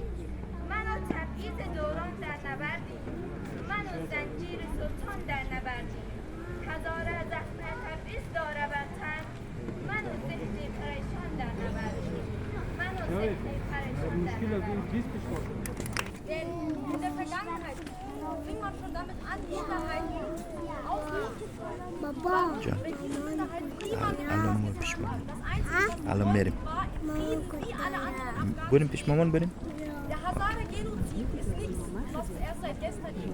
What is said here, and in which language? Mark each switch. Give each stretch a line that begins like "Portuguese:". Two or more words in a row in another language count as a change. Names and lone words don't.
Persian: من و تبعیض دوران در نبردیم. من و زنجیر سلطان در نبردیم. هزاره زخم تبعیض داره بر تن. من و ذهن پریشان در نبردیم. من و ذهن پریشان در نبردیم.
German: Denn in der Vergangenheit fing man schon damit an, Minderheiten auszuschließen. Wenn diese Minderheiten niemand haben, das einzige war Frieden wie alle anderen Afghanen. Der Hazara-Genozid ist nichts, was erst seit gestern ist.